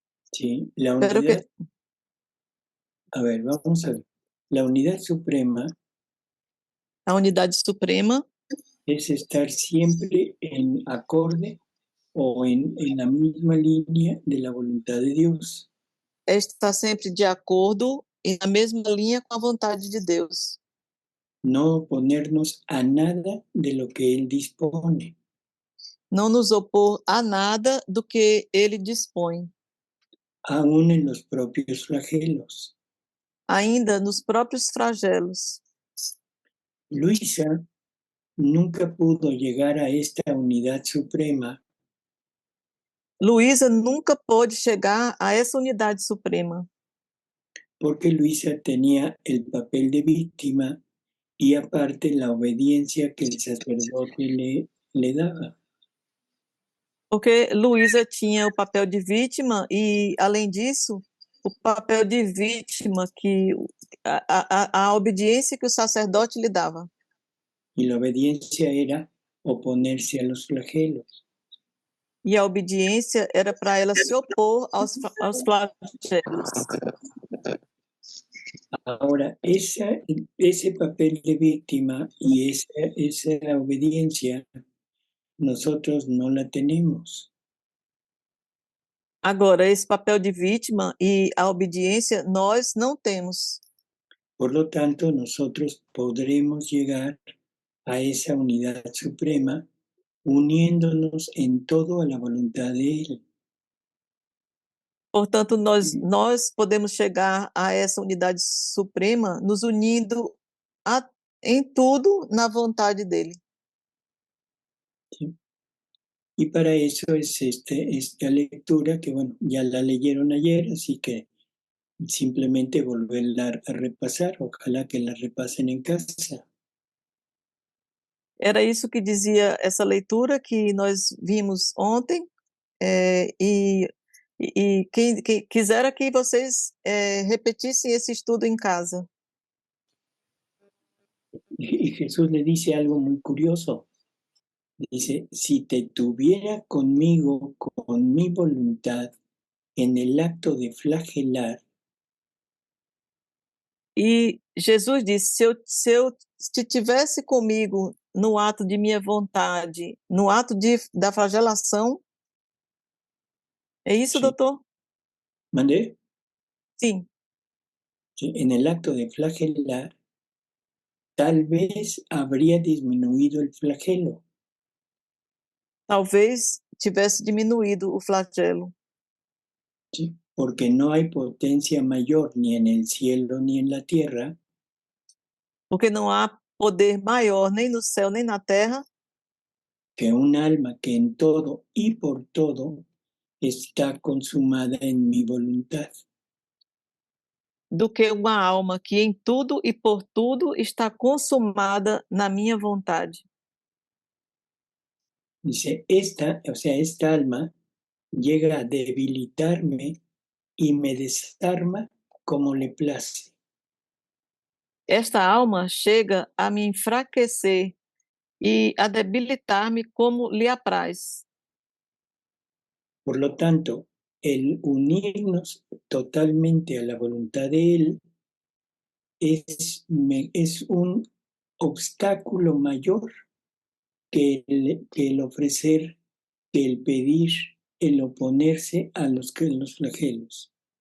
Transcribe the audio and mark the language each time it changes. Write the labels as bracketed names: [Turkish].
[Spanish] Sí, la Pero unidad. A ver, vamos a ver. La unidad suprema. La unidad suprema es estar siempre en acorde o en la misma línea de la voluntad de Dios. [Portuguese] Está sempre de acordo e na mesma linha com a vontade de Deus. [Spanish] No oponernos a nada de lo que Él dispone. [Portuguese] Não nos opor a nada do que Ele dispõe. [Spanish] Aún en los propios flagelos. [Portuguese] Ainda nos próprios flagelos. [Spanish] Luisa nunca pudo llegar a esta unidad suprema. [Portuguese] Luísa nunca pôde chegar a essa unidade suprema. [Spanish] Porque Luisa tenía el papel de víctima y aparte la obediencia que el sacerdote le daba. [Portuguese] Porque Luísa tinha o papel de vítima e, além disso, o papel de vítima que a obediência que o sacerdote lhe dava. [Spanish] Y la obediencia era oponerse a los flagelos. [Portuguese] E a obediência era para ela se opor aos flagelos. [Spanish] Ahora, ese papel de víctima y esa obediencia, nosotros no la tenemos. [Portuguese] Agora, esse papel de vítima e a obediência, nós não temos. [Spanish] Por lo tanto, nosotros podremos llegar a esa unidad suprema uniéndonos en todo a la voluntad de Él. [Portuguese] Portanto, nós podemos chegar a essa unidade suprema nos unindo em tudo na vontade dele. [Spanish] ¿Sí? Y para eso es esta lectura que, bueno, ya la leyeron ayer, así que simplemente volverla a repasar. Ojalá que la repasen en casa. [Portuguese] Era isso que dizia essa leitura que nós vimos ontem, e quem quisera que vocês repetissem esse estudo em casa. [Spanish] Y Jesús le dice algo muy curioso. Dice, si te tuviera conmigo con mi voluntad en el acto de flagelar. [Portuguese] E Jesus disse, se tivesse comigo no ato de minha vontade, no ato da flagelação, é isso, [Spanish] Sí. [Portuguese] doutor? [Spanish] ¿Mandé? [Portuguese] Sim. [Spanish] Sí, en el acto de flagelar, tal vez habría disminuido el flagelo. [Portuguese] Talvez tivesse diminuído o flagelo. [Spanish] ¿Sí? Porque no hay potencia mayor ni en el cielo ni en la tierra. [Portuguese] Porque não há poder maior nem no céu nem na terra [Spanish] Que un alma que en todo y por todo está consumada en mi voluntad. [Portuguese] do que uma alma que em tudo e por tudo está consumada na minha vontade. [Spanish] Dice, esta alma llega a debilitarme y me desarma como le place. [Portuguese] Esta alma chega a me enfraquecer e a debilitar-me como lhe apraz. [Spanish] Por lo tanto, el unirnos totalmente a la voluntad de Él es un obstáculo mayor que el ofrecer, que el pedir, el oponerse a los flagelos.